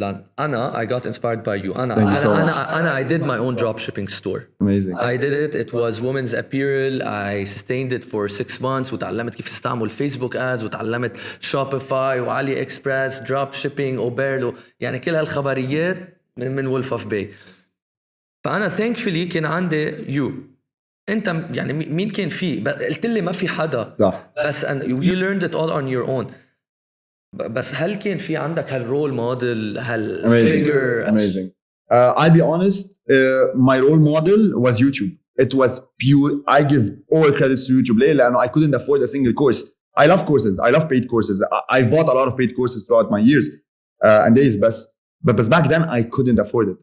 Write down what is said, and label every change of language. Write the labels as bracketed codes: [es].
[ar] لأن أنا [en] I got inspired by you. أنا I did my own drop shipping store. Amazing. I did it. It was women's apparel. I sustained it for 6 months [ar] وتعلمت كيف استعمل فيسبوك ads وتعلمت شوبيفاي وعلي اكسبرس دروب شيبينج اوبيرلو يعني كل هالخبريات من وولف اوف باي. فأنا thankfully كان عندي you. أنت يعني مين كان فيه؟ قلت لي ما في حدا. صح. [en] بس you learned it all on your own. [ar] بس هل كان في عندك هالرول موديل هالفيجر؟ [en] Amazing. I'll be honest, my role model was YouTube. It was pure, I give all credits to YouTube لأنه I couldn't afford a single course. I love courses. I love paid courses. I've bought a lot of paid courses throughout my years and days, but back then I couldn't afford it.